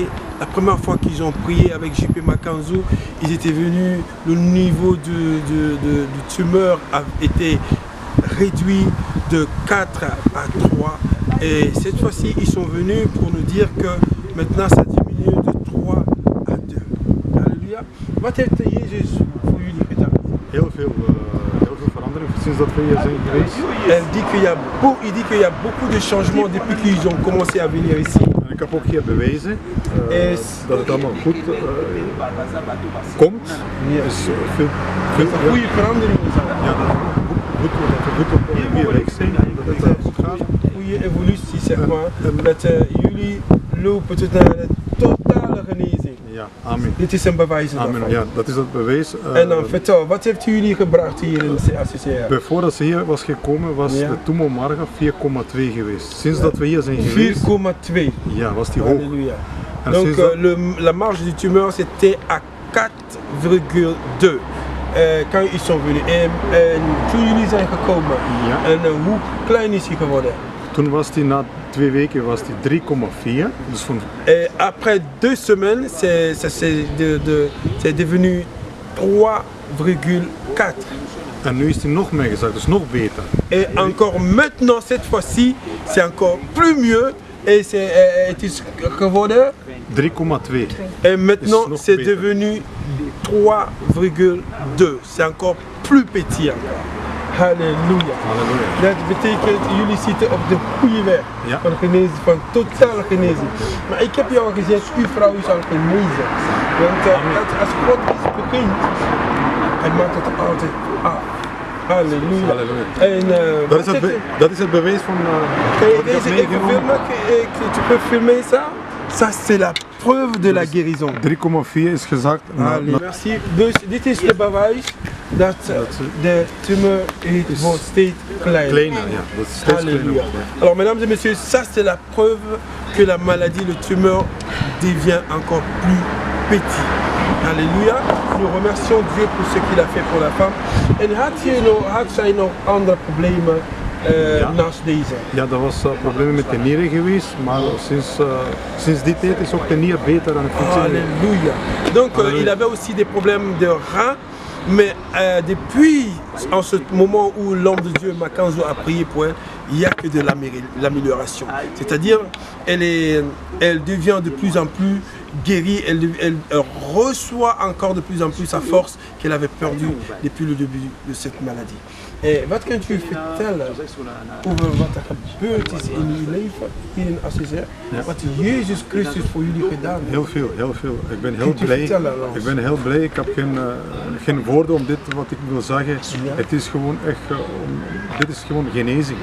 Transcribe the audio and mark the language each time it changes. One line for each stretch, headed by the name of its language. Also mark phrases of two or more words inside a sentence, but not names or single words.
French: La première fois qu'ils ont prié avec JP Makanzou, ils étaient venus, le niveau de tumeur a été réduit de 4 à 3. Et cette fois-ci, ils sont venus pour nous dire que maintenant ça diminue de 3 à 2. Alléluia.
Dutch: Wat heeft Jezus voor jullie gedaan? Heel veel verandering sinds dat we hier zijn geweest.
French: Il dit qu'il y a beaucoup de changements depuis qu'ils ont commencé à venir ici.
Dutch: En ik heb ook hier bewezen dat het allemaal goed komt. Dus veel goede veranderingen zijn. Ja, dat we goed op de goede weg zijn. Dat het goed gaat. Goede evolutie, zeg maar. Dat jullie lopen tot naar de totale genezing. Ja, amen. Dit is een bewijs daarvan. Ja, dat is het bewijs. En dan vertel, wat heeft jullie gebracht hier in de ACCR? Voordat ze hier was gekomen was de tumormarge 4,2 geweest. Sinds dat we hier zijn geweest... 4,2. Ja, was die hoog.
French: Alléluia. Donc la marge du tumeur c'était à 4,2. Quand ils sont venus.
Dutch: En toen jullie zijn gekomen, en hoe klein is hij geworden? Toen was hij na 2 weken was hij 3,4. Dus
French: et après 2 semaines, c'est devenu 3,4.
Dutch: En nu is hij nog meer gezakt, dus nog beter.
French: Et encore maintenant, cette fois-ci, c'est encore plus mieux. Et c'est geworden 3,2. Et maintenant, c'est devenu 3,2. C'est encore plus petit encore.
Dutch: Halleluja. Dat betekent, jullie zitten op de goede weg van genezing, van totale genezing. Maar ik heb jou al gezegd, uw vrouw is al genezen. Want als God iets begint, hij maakt het altijd af. Halleluja. Halleluja. En, dat is het bewijs van kan je deze even filmen?
French: Tu peux filmer ça? Ça c'est la preuve de la guérison.
Dutch: 3,4 is gezakt.
French: Merci.
Dutch: Dus dit is de bewijs dat de tumeur wordt steeds kleiner. Ja, dat is steeds kleiner.
French: Alors mesdames et messieurs, ça c'est la preuve que la maladie, le tumeur devient encore plus petit. Alléluia. Nous remercions Dieu pour ce qu'il a fait pour la femme.
Dutch: En had zij nog andere problemen naast deze? Ja, dat was problemen met de nieren geweest, maar sinds die tijd is ook de nier beter aan het functioneren.
French: Alléluia. Donc il avait aussi des problèmes de reins, mais depuis en ce moment où l'homme de Dieu Makanzo a prié pour elle, il n'y a que de l'amélioration. C'est-à-dire, elle devient de plus en plus guérie, elle reçoit encore de plus en plus sa force qu'elle avait perdue depuis le début de cette maladie.
Dutch: Wat kunt u vertellen over wat er gebeurd is in uw leven hier in Assisère? Ja. Wat Jezus Christus voor jullie gedaan heeft? Heel veel, heel veel. Ik ben heel blij. Ik ben heel blij. Ik heb geen woorden om dit wat ik wil zeggen. Ja. Het is gewoon echt, dit is gewoon genezing.